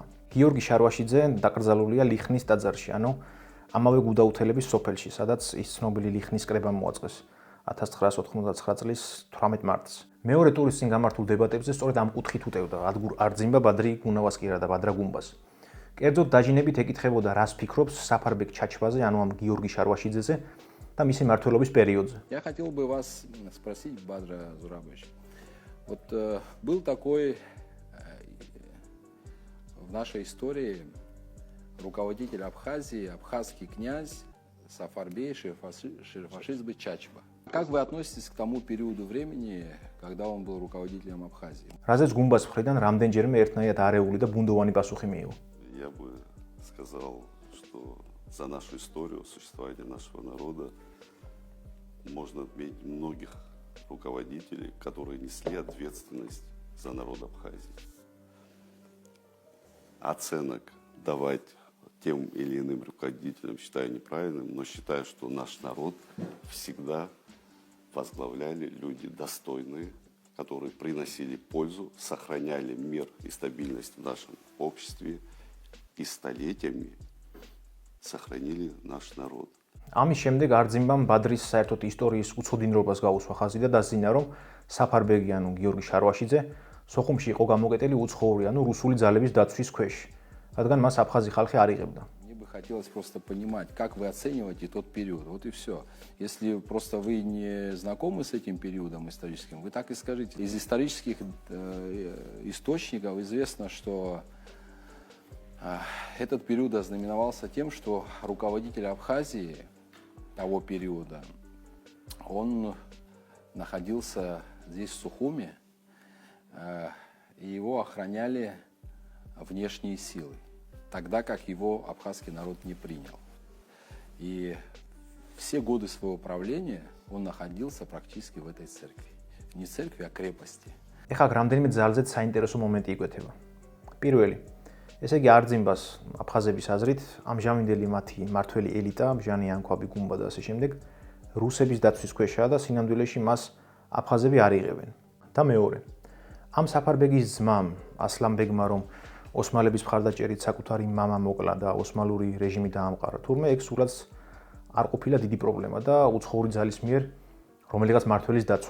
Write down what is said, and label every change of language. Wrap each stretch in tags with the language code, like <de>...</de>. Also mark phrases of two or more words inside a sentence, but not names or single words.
<ka>გიორგი შარვაშიძე დაკრძალულია ლიხნის ტაძარში, ანუ ამავე გუდაუთელების სოფელში, სადაც ის ცნობილი ლიხნის კრება მოაწყეს 1999 წლის 18 მარტს. მეორე ტურის წინ გამართულ დებატებზე სწორედ ამ კუთხით უტევდა ადგურ არძიმბა ბადრი გუნავასკირა და ბადრა გუმბას. კერძოდ დაჟინებით ეკითხებოდა, რას ფიქრობს საფარბეგ ჩაჩვაზე, ანუ ამ გიორგი შარვაშიძეზე და მისი მმართველობის периодზე.</ka> <ru>Я хотел бы вас спросить, Бадра Зурабович. Вот был такой в нашей истории руководитель Абхазии, абхазский князь Сафарбей Шерфашидзе Чачва. Как вы относитесь к тому периоду времени, когда он был руководителем Абхазии?</ru> <ka>რაზეც გუმბას მხრიდან რამდენჯერმე ერთნაირად არეული და ბუნდოვანი пасухи მიიღო.</ka> <ru>Я бы сказал, что за нашу историю существования нашего народа можно отметить многих руководителей, которые несли ответственность за народ Абхазии. Оценок давать тем или иным руководителям считаю неправильным, но считаю, что наш народ всегда возглавляли люди достойные, которые приносили пользу, сохраняли мир и стабильность в нашем обществе и столетиями сохранили наш народ.</ru> <ka>ამის შემდეგ არძიმბამ ბადრის საერთოდ ისტორიის უცოდინრობას გაუსვა ხაზი და დასძინა, რომ საფარბეგი, ანუ გიორგი შარვაშიძე, სოხუმში იყო გამოკეტილი უცხოური, ანუ რუსული ძალების დაცვის ქვეშ, რადგან მას აფხაზი ხალხი არ იღებდა.</ka> <ru>Мне бы хотелось просто понимать, как вы оцениваете тот период. Вот и все. Если просто вы не знакомы с этим периодом историческим, вы так и скажите. Из исторических источников известно, что этот период ознаменовался тем, что руководитель Абхазии того периода, он находился здесь, в Сухуме, и его охраняли внешние силы, тогда как его абхазский народ не принял. И все годы своего правления он находился практически в этой церкви. Не церкви, а крепости.</ru> <ka>ეხლა რამდენიმე ძალზედ საინტერესო მომენტი იკვეთება. პირველი, ესე იგი არძიმბას აფხაზების აზრით, ამჟამინდელი მათი მართველი ელიტა, ბჟანი ანქვაბი გუმბა და ასე შემდეგ, რუსების დაცვის ქვეშაა და სინამდვილეში მას აფხაზები არ იღებენ. და მეორე, ამ საფარბეგის ძმამ ასლანბეგმა, რომ ოსმალების მხარდაჭერით საკუთარი მამა მოკლა და ოსმალური რეჟიმი დაამყარა, თურმე ეგ სულაც არ ყოფილა დიდი პრობლემა და უცხოური ძალის მიერ რომელიღაც მმართველის დაცვა.</ka>